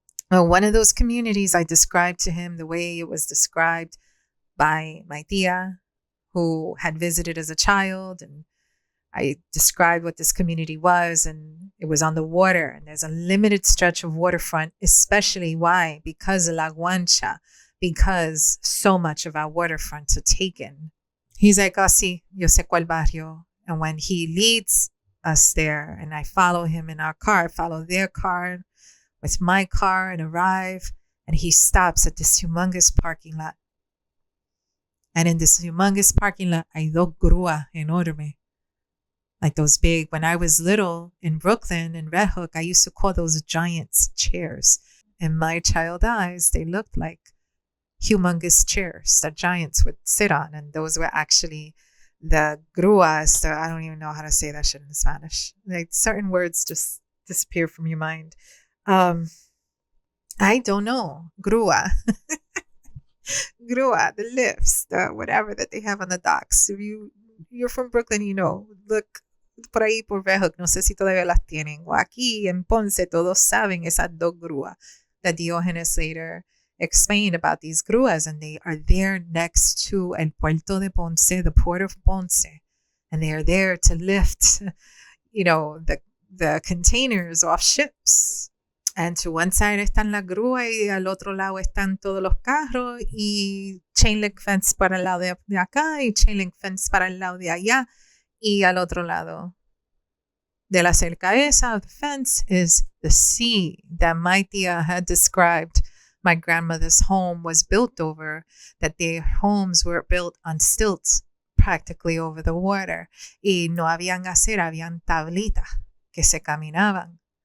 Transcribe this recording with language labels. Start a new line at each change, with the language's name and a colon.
English: Well, one of those communities I described to him the way it was described by my tia, who had visited as a child, and I described what this community was, and it was on the water, and there's a limited stretch of waterfront, especially why? Because of La Guancha, because so much of our waterfronts are taken. He's like,
Spanish: oh, sí, yo sé cuál barrio.
English: And when he leads us there, and I follow him in our car, I follow their car with my car and arrive, and he stops at this humongous parking lot. And in this humongous parking lot,
Spanish: hay dos grúas enormes.
English: Like those big, when I was little in Brooklyn, in Red Hook, I used to call those giants chairs. In my child eyes, they looked like humongous chairs that giants would sit on. And those were actually the gruas. I don't even know how to say that shit in Spanish. Like certain words just disappear from your mind. I don't know. Grúa. Grúa, the lifts, the whatever that they have on the docks. If you're from Brooklyn, you know, look
Spanish: por ahí por Red Hook, no sé si todavía las tienen. O aquí en Ponce, todos saben esas dos grúas
English: that Diogenes later explained about these grúas, and they are there next to El Puerto de Ponce, the port of Ponce, and they are there to lift, the containers off ships. And to one side
Spanish: están la grúa y al otro lado están todos los carros y
English: chain link fence
Spanish: para el lado de acá y chain link fence para el lado de allá. Y al otro lado de la cerca esa
English: of the fence is the sea that my tia had described my grandmother's home was built over, that their homes were built on stilts practically over the water.
Spanish: Y no habían acera, habían tablitas que se caminaban.